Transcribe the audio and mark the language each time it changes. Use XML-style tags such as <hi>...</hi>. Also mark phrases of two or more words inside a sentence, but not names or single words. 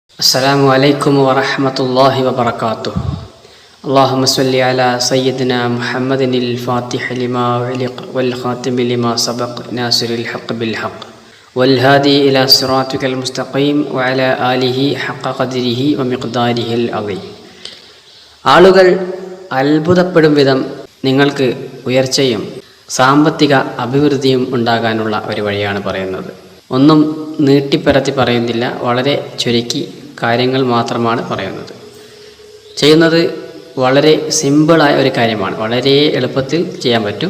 <ar>السلام عليكم ورحمة الله وبركاته. اللهم صل على سيدنا محمد الفاتح لما أغلق والخاتم لما سبق ناصر الحق بالحق والهادي إلى صراطك المستقيم وعلى آله حق قدره ومقداره العظيم.</ar> <ml>ആളുകൾ അത്ഭുതപ്പെടും വിധം നിങ്ങൾക്ക് ഉയർച്ചയും സാമ്പത്തിക അഭിവൃദ്ധിയും ഉണ്ടാകാനുള്ള ഒരു വഴിയാണ് പറയുന്നത്. ഒന്നും നീട്ടിപ്പരത്തി പറയുന്നില്ല, വളരെ ചുരുക്കി കാര്യങ്ങൾ മാത്രമാണ് പറയുന്നത്. ചെയ്യുന്നത് വളരെ സിമ്പിളായ ഒരു കാര്യമാണ്, വളരെ എളുപ്പത്തിൽ ചെയ്യാൻ പറ്റും.</ml>